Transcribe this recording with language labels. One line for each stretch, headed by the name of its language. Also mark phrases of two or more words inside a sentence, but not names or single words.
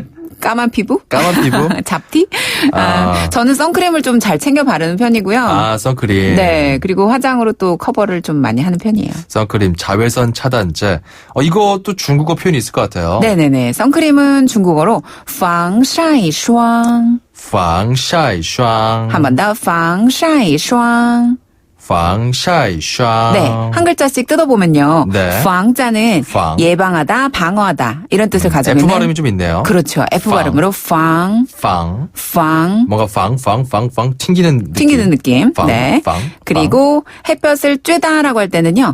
Korean: 까만 피부? 까만 피부? 잡티? 저는 선크림을 좀 잘 챙겨 바르는 편이고요. 아, 선크림. 네, 그리고 화장으로 또 커버를 좀 많이 하는 편이에요. 선크림, 자외선 차단제. 이것도 중국어 표현이 있을 것 같아요. 네네네. 선크림은 중국어로 防晒霜.
Chinese: 防晒霜.
Korean: 한 번 더,
Chinese: 防晒霜. 防晒霜.
Korean: 네, 한 글자씩 뜯어보면요. 네. 防자는 방. 예방하다, 방어하다 이런 뜻을 가지고 F 있는. 발음이 좀 있네요. 그렇죠. F 방. 발음으로 防,
Chinese: 防. 防.
Korean: 뭔가 방 튕기는 느낌. 튕기는 느낌. 방, 네. 방, 그리고 햇볕을 쬐다라고 할 때는요.